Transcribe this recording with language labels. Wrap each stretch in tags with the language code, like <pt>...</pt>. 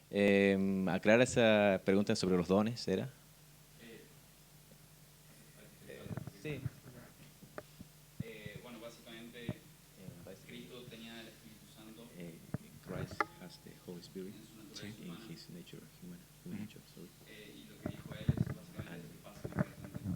<es>Aclara esa pregunta sobre los dones, ¿era? Sí. Bueno, básicamente Cristo tenía el Espíritu Santo.</es> <en>Christ has the Holy Spirit in his nature, human nature. Sorry.</en> <es>Y lo que dijo él es básicamente lo que pasa en el presente.</es>